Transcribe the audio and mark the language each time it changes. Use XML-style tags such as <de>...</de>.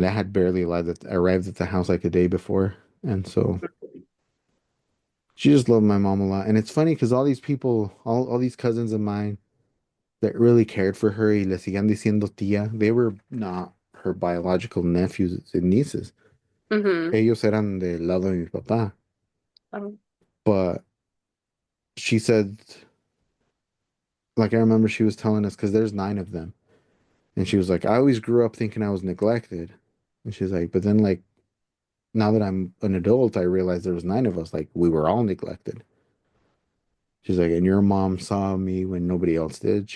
<en>that had barely arrived at the house like a day before, and so She just loved my mom a lot. And it's funny because all these people, all these cousins of mine that really cared for her</en> <es>y le siguen diciendo tía,</es> <en>they were not her biological nephews and nieces. Mm-hmm.</en> <es>Ellos eran del lado de mi papá. Um,</es> <en>But she said, like, I remember she was telling us, because there's nine of them. And she was like, I always grew up thinking I was neglected. And she's like, but then, like, now that I'm an adult, I realized there was nine of us. Like, we were all neglected. She's like, and your mom saw me when nobody else did.</en>